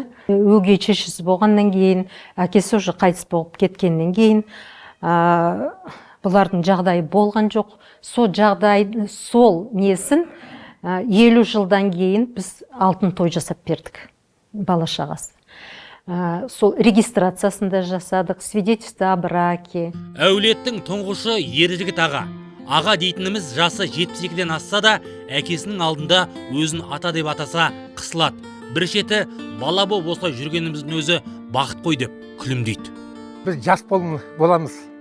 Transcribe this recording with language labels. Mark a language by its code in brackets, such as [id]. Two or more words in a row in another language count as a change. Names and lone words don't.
[kk] Өгей шешесі болғаннан кейін, әкесі уже қайтыс болып кеткеннен кейін, бұлардың жағдайы болған жоқ. Сол несін 50 жылдан кейін біз алтын той жасап бердік, бала шағасы. сол регистрациясын да жасадық, [ru] свидетельство о браке. [kk] Әулеттің тұңғышы Ержігіт аға. Аға дейтініміз жасы 72-ден асса да, әкесінің алдында өзін ата деп атаса қысылады. Бір шеті бала боп осылай жүргеніміздің өзі бақыт қой деп күлімдейді. Біз жас боламыз.